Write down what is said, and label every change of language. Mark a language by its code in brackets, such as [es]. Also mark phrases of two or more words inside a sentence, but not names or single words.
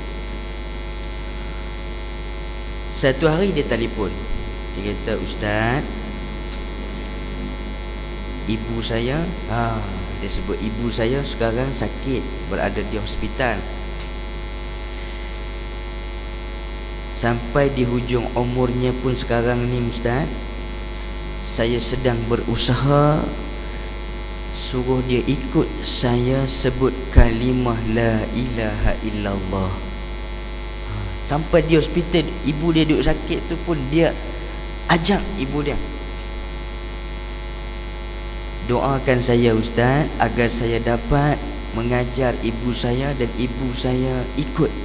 [ms] Satu hari dia telefon, dia kata, ustaz, ibu saya, dia sebut ibu saya sekarang sakit, berada di hospital. Sampai di hujung umurnya pun sekarang ni ustaz, saya sedang berusaha suruh dia ikut saya sebut kalimah [ar] لا إله إلا الله. [ms] Sampai di hospital, ibu dia duduk sakit tu pun dia ajak ibu dia, doakan saya ustaz agar saya dapat mengajar ibu saya dan ibu saya ikut.